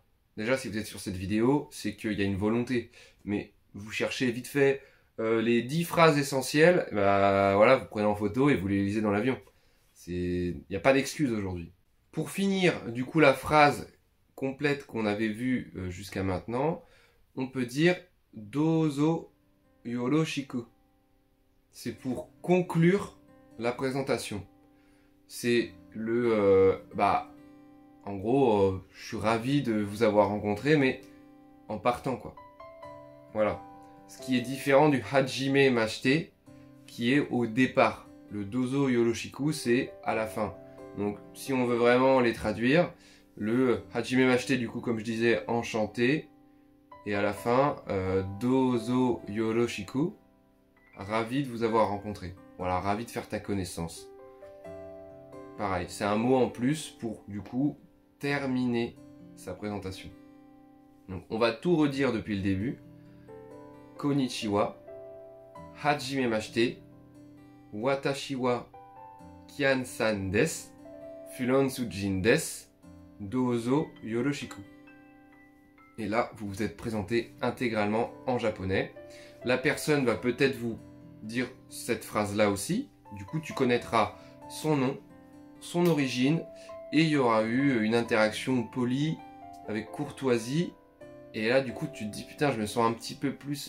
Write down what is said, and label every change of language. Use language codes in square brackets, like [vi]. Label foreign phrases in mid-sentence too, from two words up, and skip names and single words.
[fr] Déjà, si vous êtes sur cette vidéo, c'est qu'il y a une volonté. Mais vous cherchez vite fait les 10 phrases essentielles, bah voilà, vous prenez en photo et vous les lisez dans l'avion. Il n'y a pas d'excuse aujourd'hui. Pour finir, du coup, la phrase complète qu'on avait vue jusqu'à maintenant, on peut dire [ja] どうぞよろしく. [fr] C'est pour conclure la présentation. C'est le... en gros, je suis ravi de vous avoir rencontré, mais en partant, quoi. Voilà. Ce qui est différent du [ja] はじめまして, [fr] qui est au départ. Le [ja] どうぞよろしく, [fr] c'est à la fin. Donc, si on veut vraiment les traduire, le [ja] はじめまして, [fr] du coup, comme je disais, enchanté. Et à la fin, [ja] どうぞよろしく, [fr] ravi de vous avoir rencontré. Voilà, ravi de faire ta connaissance. Pareil, c'est un mot en plus pour, du coup, terminer sa présentation. Donc, on va tout redire depuis le début. [ja] こんにちは、はじめまして、私はキアンさんです、フランス人です, どうぞよろしく. [fr] Et là, vous vous êtes présenté intégralement en japonais. La personne va peut-être vous dire cette phrase-là aussi. Du coup, tu connaîtras son nom, son origine, et il y aura eu une interaction polie, avec courtoisie, Et là, du coup, tu te dis, putain, je me sens un petit peu plus...